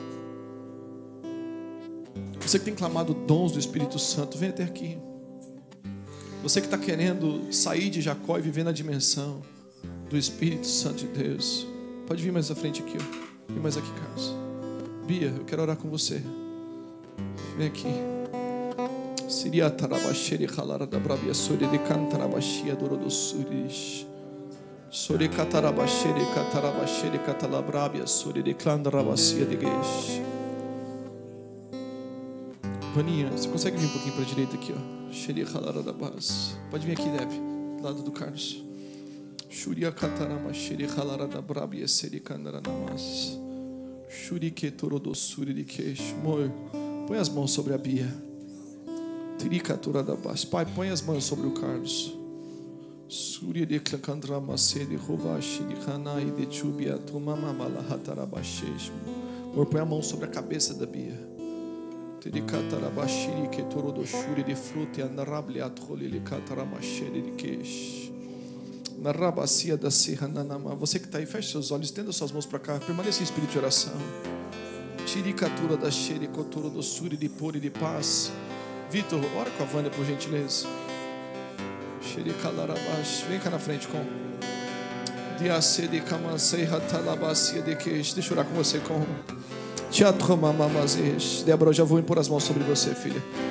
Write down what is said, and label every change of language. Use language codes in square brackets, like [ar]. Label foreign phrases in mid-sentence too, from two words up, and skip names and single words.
[pt] Você que tem clamado dons do Espírito Santo, vem até aqui. Você que está querendo sair de Jacó e viver na dimensão do Espírito Santo de Deus, pode vir mais à frente aqui, ó. Vem mais aqui, Carlos. Bia, eu quero orar com você. Vem aqui. Siria tarabashiri halara da brabia suri de cantarabashia duro do suris. Suri catarabashiri catalabrabia suri de clandarabacia de gueixe. Vaninha, você consegue vir um pouquinho para a direita aqui, ó. Xeri halara da base. Pode vir aqui, Deb, do lado do Carlos. Shuria catarama xeri halara da brabia suri candaranamas. Shuri que toro do suri de queixo. Amor, põe as mãos sobre a Bia. Pai, põe as mãos sobre o Carlos. Surya de Clacandrama Sede Rovashi de Hanai de Chubia Tumamamala Hatarabaxesh. Amor, põe a mão sobre a cabeça da Bia. Tiricatarabaxiri que toro do Shuri de fruta e anarabliat rolili cataramacheri de queixe. Na rabacia da serra nanama. Você que está aí, feche seus olhos, estenda suas mãos para cá, permaneça em espírito de oração. Tiricatura da xeri cotoro do Suri de pura e de paz. Vitor, ora com a Vânia, por gentileza. Vem cá na frente com deixa eu orar com você com Débora, eu já vou impor as mãos sobre você, filha.